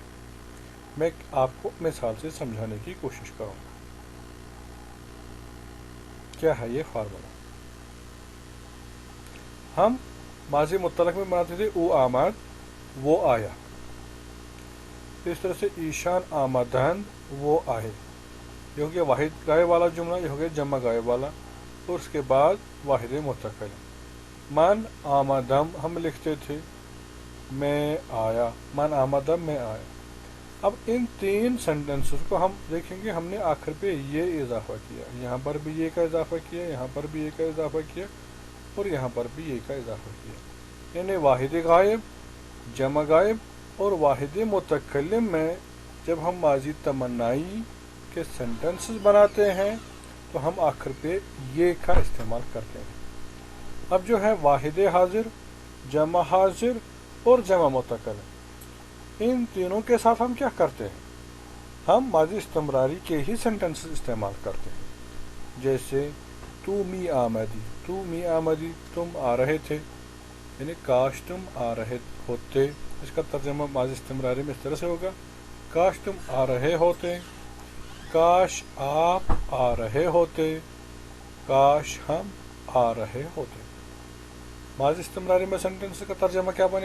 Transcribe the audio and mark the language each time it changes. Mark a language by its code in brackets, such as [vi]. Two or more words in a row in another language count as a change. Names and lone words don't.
[ur] میں آپ کو مثال سے سمجھانے کی کوشش کروں گا. کیا ہے یہ فارمولا؟ ہم ماضی مطلق میں بناتے تھے [fa] او آمد، [ur] وہ آیا. اس طرح سے [fa] ایشان آمدند، [ur] وہ آئے. یہ ہو گیا واحد غائب والا جملہ، یہ ہو گیا جمع غائب والا، اور اس کے بعد واحد متکل. [fa] من آمدم [ur] ہم لکھتے تھے، میں آیا، [fa] من آمدم [ur] میں آیا. اب ان 3 سینٹنسز کو ہم دیکھیں گے، ہم نے آخر پہ یہ اضافہ کیا، یہاں پر بھی یہ کا اضافہ کیا، یہاں پر بھی یہ کا اضافہ کیا، اور یہاں پر بھی یہ کا اضافہ کیا. یعنی واحد غائب، جمع غائب اور واحد متکلم میں جب ہم ماضی تمنائی کے سینٹنسز بناتے ہیں تو ہم آخر پہ یہ کا استعمال کرتے ہیں. اب جو ہے واحد حاضر، جمع حاضر اور جمع متکلم، ان تینوں کے ساتھ ہم کیا کرتے ہیں؟ ہم ماضی استمراری کے ہی سینٹنسز استعمال کرتے ہیں. [fa] جیسے تو می آمدی، تو می آمدی، [ur] تم آ رہے تھے، یعنی کاش تم آ رہے ہوتے. اس کا ترجمہ ماضی استمراری میں اس طرح سے ہوگا، کاش تم آ رہے ہوتے، کاش آپ آ رہے ہوتے، کاش ہم آ رہے ہوتے. ماضی استمراری میں سینٹنس کا ترجمہ کیا بنے گا؟